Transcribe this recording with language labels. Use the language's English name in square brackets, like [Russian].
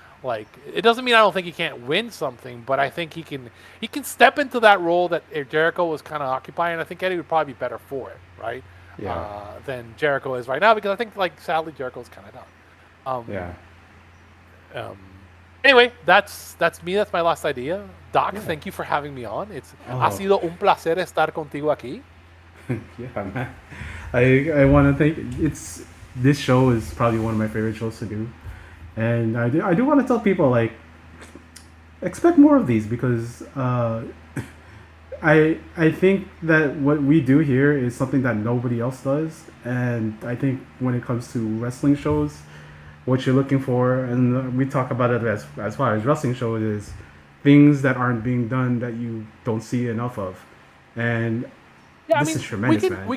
[English] Like it doesn't mean I don't think he can't win something, but I think he can step into that role that Jericho was kind of occupying. I think Eddie would probably be better for it, right? Yeah. Than Jericho is right now because I think like sadly Jericho's kind of done. Anyway, that's me. That's my last idea. Doc, thank you for having me on. [Spanish] Ha sido un placer estar contigo aquí. [English] Yeah, man. I want to thank. This show is probably one of my favorite shows to do, and I do want to tell people like expect more of these because I think that what we do here is something that nobody else does, and I think when it comes to wrestling shows, what you're looking for, and we talk about it as far as wrestling shows is things that aren't being done that you don't see enough of, and this is tremendous, man.